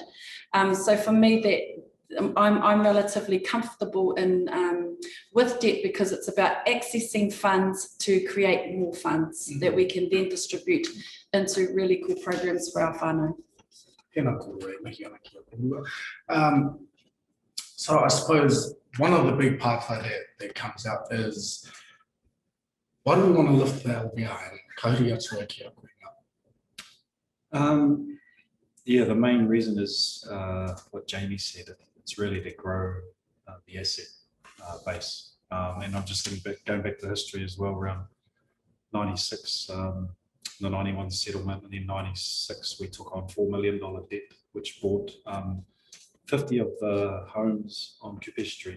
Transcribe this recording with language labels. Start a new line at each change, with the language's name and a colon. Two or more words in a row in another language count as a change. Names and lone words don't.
English: So for me, that I'm relatively comfortable in with debt, because it's about accessing funds to create more funds that we can then distribute into really cool programs for our whānau. So I suppose one of the big parts that comes out is, why do we want to lift the LBI and
Māori: kauri atu ki a koinga?
English: Yeah, the main reason is what Jamie said. It's really to grow the asset base. And I'm just thinking going back to history as well, around 96, the 91 settlement, and then 96 we took on $4 million debt, which bought 50 of the homes on Kupe Street.